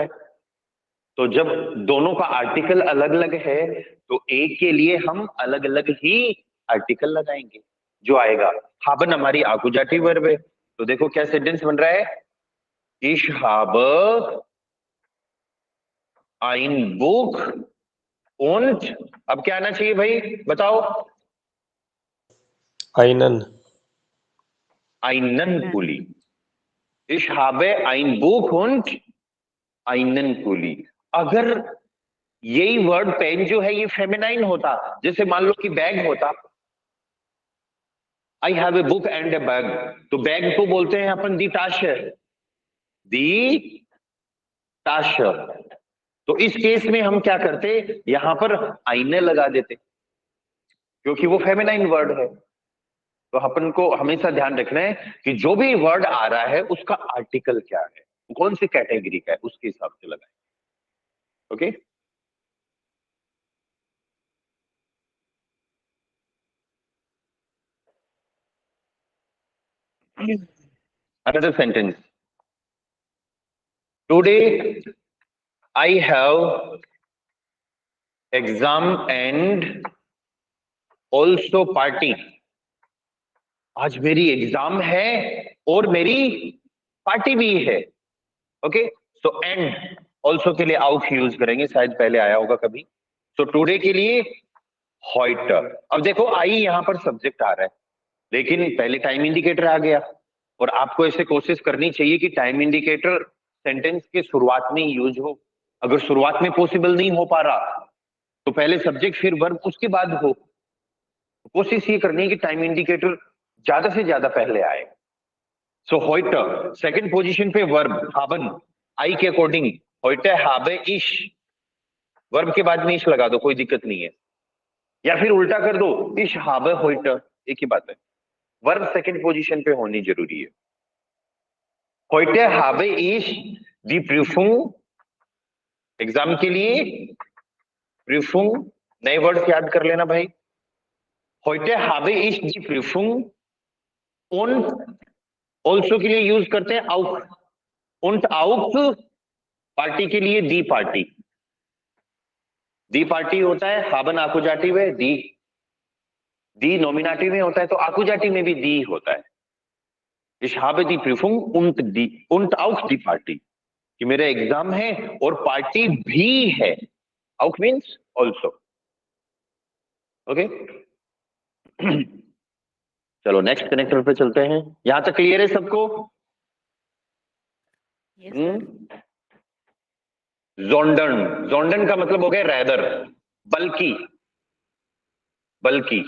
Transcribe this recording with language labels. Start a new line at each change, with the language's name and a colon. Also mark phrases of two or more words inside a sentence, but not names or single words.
Hindi: तो जब दोनों का आर्टिकल अलग अलग है तो एक के लिए हम अलग अलग ही आर्टिकल लगाएंगे, जो आएगा हाबन हमारी आकुजाटी वर्ब है। तो देखो क्या सेंटेंस बन रहा है,
German: ich hab ein Buch und,
Hindi: अब क्या आना चाहिए भाई बताओ,
German: einen, einen Pulli, ich habe ein Buch und einen Pulli।
Hindi: अगर यही वर्ड पेन जो है ये फेमिनाइन होता, जैसे मान लो कि बैग होता,
English: I have a book and a bag,
Hindi: तो बैग को बोलते हैं अपन
German: die Tasche, die Tasche.
Hindi: तो इस केस में हम क्या करते, यहां पर आईने लगा देते, क्योंकि वो फेमिनाइन वर्ड है। तो अपन को हमेशा ध्यान रखना है कि जो भी वर्ड आ रहा है उसका आर्टिकल क्या है, कौन सी कैटेगरी का है, उसके हिसाब से लगाएं।
English: ओके, another sentence, today I have exam and also party,
Hindi: आज मेरी एग्जाम है और मेरी पार्टी भी है। ओके, सो एंड ऑल्सो के लिए आउट यूज करेंगे, शायद पहले आया होगा कभी। तो टुडे के लिए हॉइट। अब देखो आई यहां पर सब्जेक्ट आ रहा है, लेकिन पहले टाइम इंडिकेटर आ गया, और आपको ऐसे कोशिश करनी चाहिए कि टाइम इंडिकेटर सेंटेंस के शुरुआत में यूज हो। अगर शुरुआत में पॉसिबल नहीं हो पा रहा तो पहले सब्जेक्ट फिर वर्ब उसके बाद हो। कोशिश ये करनी है कि टाइम इंडिकेटर ज्यादा से ज्यादा पहले आए। सो heute सेकंड पोजीशन पे वर्ब haben, आई के अकॉर्डिंग
German: heute habe ich,
Hindi: वर्ब के बाद में इश लगा दो, कोई दिक्कत नहीं है, या फिर उल्टा कर दो
German: ich habe heute,
Hindi: एक ही बात है, वर्ब सेकंड पोजीशन पे होनी जरूरी है।
German: heute habe ich die Prüfung,
Hindi: एग्जाम के लिए Prüfung, नए वर्ड्स याद कर लेना भाई।
German: heute habe ich die Prüfung und
Hindi: ऑल्सो के लिए यूज करते हैं आउट,
German: und auch
Hindi: पार्टी के लिए
German: die Party, die Party
Hindi: होता है haben आकुजाटिव है, दी नॉमिनेटिव में होता है, तो आकुजाटिव में भी दी होता है।
German: Ich habe die Prüfung und auch die Party,
Hindi: कि मेरा एग्जाम है और पार्टी भी है,
English: auch means also।
Hindi: ओके, चलो नेक्स्ट कनेक्टर पे चलते हैं, यहां तक क्लियर है सबको? जोंडन, जोंडन का मतलब हो गया रैदर, बल्कि, बल्कि।